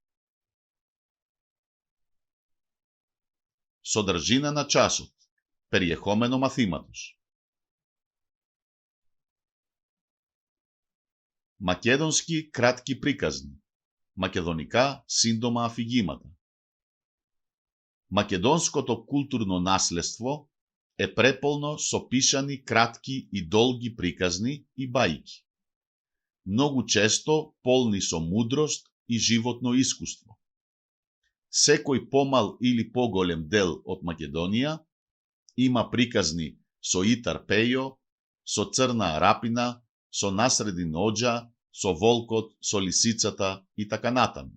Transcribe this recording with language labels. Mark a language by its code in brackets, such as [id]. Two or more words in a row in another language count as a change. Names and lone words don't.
[mk] Содржина на часот. [el] Περιεχόμενο μαθήματος. [mk] Македонски кратки приказни. [el] Μακεδονικά σύντομα αφηγήματα. [mk] Македонското културно наследство е преполно со пишани кратки и долги приказни и бајки. Многу често полни со мудрост и животно искуство. Секој помал или поголем дел од Македонија има приказни со Итар Пејо, со Црна Арапина, со Насредин Оџа, со Волкот, со Лисицата и така натаму.